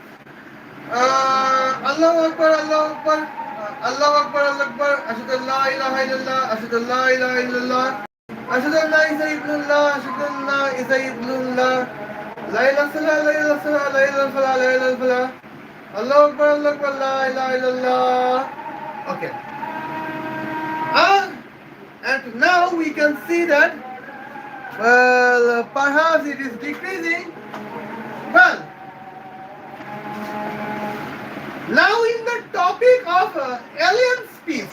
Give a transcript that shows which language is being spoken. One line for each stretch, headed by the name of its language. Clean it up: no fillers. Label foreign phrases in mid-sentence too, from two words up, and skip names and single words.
Arabic: الله أكبر، الله أكبر، الله أكبر، الله أكبر. أشهد أن لا إله إلا الله، أشهد أن لا إله إلا الله. أشهد أن عيسى ابن الله، أشهد أن عيسى ابن الله. لا إله إلا الله، لا إله إلا الله، لا إله إلا الله، لا إله إلا الله. الله أكبر، الله أكبر، لا إله إلا الله.
English: Okay. And now we can see that, well, perhaps it is decreasing. Well, now in the topic of alien species.